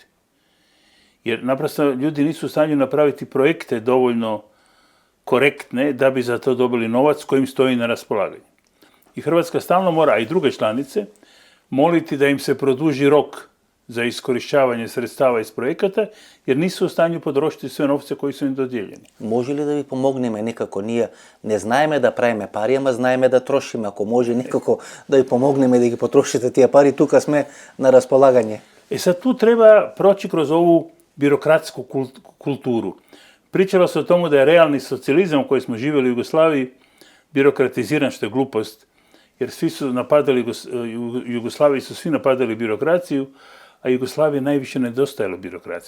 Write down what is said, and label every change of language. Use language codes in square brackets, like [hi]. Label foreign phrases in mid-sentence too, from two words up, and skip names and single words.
[hr] Jer naprosto ljudi nisu u stanju napraviti projekte dovoljno korektne da bi za to dobili novac kojim stoji na raspolaganju. I Hrvatska stalno mora, a i druge članice, moliti da im se produži rok za iskorištavanje sredstava iz projekata, jer nisu u stanju potrošiti sve novce koji su im dodijeljeni. [mk] Може ли да ви помогнеме некако? Ние не знаеме да правиме пари, ама знаеме да трошиме. Ако може некако да ви помогнеме да ги потрошите тие пари, тука сме на располагање. [hr] Sad tu treba proći kroz ovu birokratsku kulturu. Pričalo se o tomu da je realni socijalizam u kojem smo živjeli u Jugoslaviji birokratiziran, što je glupost, jer svi su napadali, Jugoslaviji su svi napadali birokraciju, a Jugoslaviji najviše nedostajalo birokracije.